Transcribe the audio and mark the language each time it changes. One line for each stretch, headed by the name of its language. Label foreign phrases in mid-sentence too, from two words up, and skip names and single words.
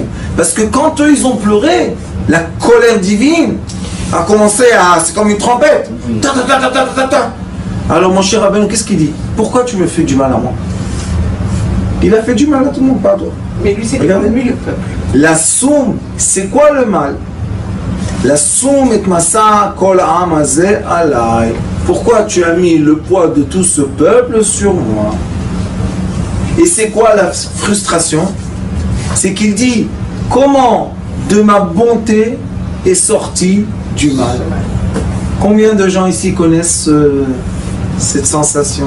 French: Parce que quand eux, ils ont pleuré, la colère divine a commencé à... C'est comme une trompette. Ta, ta, ta, ta, ta, ta, ta. Alors, mon cher Rabbeinu, qu'est-ce qu'il dit? Pourquoi tu me fais du mal à moi? Il a fait du mal à tout le monde, pas à toi. Mais lui, c'est Regardez. lui le peuple.
Hebrew: לשום,
French: c'est quoi le mal?
Hebrew: לשום את משא כל עם הזה עלי.
French: Pourquoi tu as mis le poids de tout ce peuple sur moi? Et c'est quoi la frustration? C'est qu'il dit, comment de ma bonté est sorti du mal? Combien de gens ici connaissent cette sensation?